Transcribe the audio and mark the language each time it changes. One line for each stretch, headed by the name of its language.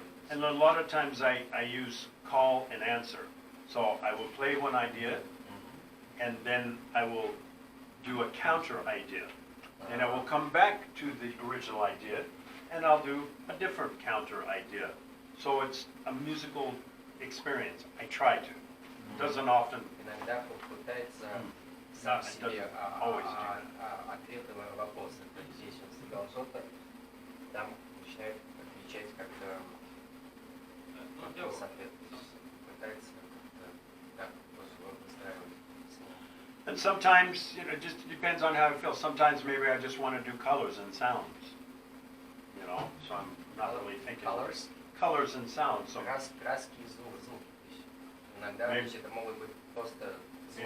English: And a lot of times I use call and answer. So I will play one idea, and then I will do a counter idea. And I will come back to the original idea, and I'll do a different counter idea. So it's a musical experience. I try to. It doesn't often.
Russian: Иногда пытается сам себе ответы на вопросы. То есть здесь он сыграл что-то, там начинает отвечать как-то вопрос-ответ. Пытается как-то выстраивать.
English: And sometimes, it just depends on how I feel. Sometimes maybe I just want to do colors and sounds. So I'm not really thinking. Colors? Colors and sounds. So
Russian: Краски и звуки. Иногда это могут быть просто звуки.